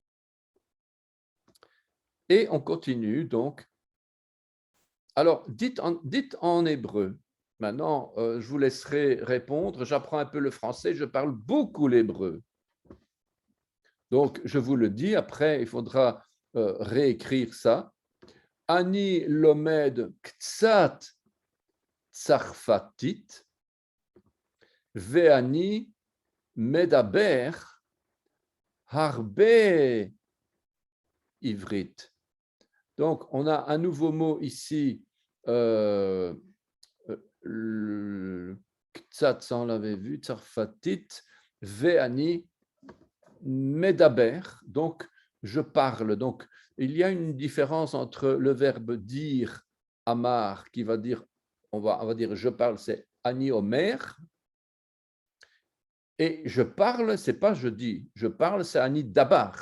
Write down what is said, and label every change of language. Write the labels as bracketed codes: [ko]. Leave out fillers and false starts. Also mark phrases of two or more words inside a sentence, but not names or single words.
[fr] Et on continue, donc. Alors, dites en hébreu. Maintenant, je vous laisserai répondre. J'apprends un peu le français, je parle beaucoup l'hébreu. Donc, je vous le dis, après, il faudra réécrire ça. [he] אני לומד קצת צרפתית ואני מדבר הרבה עברית. [fr] Donc, on a un nouveau mot ici, Ktsat, ça on l'avait vu, [he] צרפתית ואני מדבר, [fr] donc je parle. Donc, il y a une différence entre le verbe dire, Amar, qui va dire, on va dire je parle, c'est [he] אני אומר, [fr] et je parle, c'est pas je dis, je parle, c'est [he] אני דבר.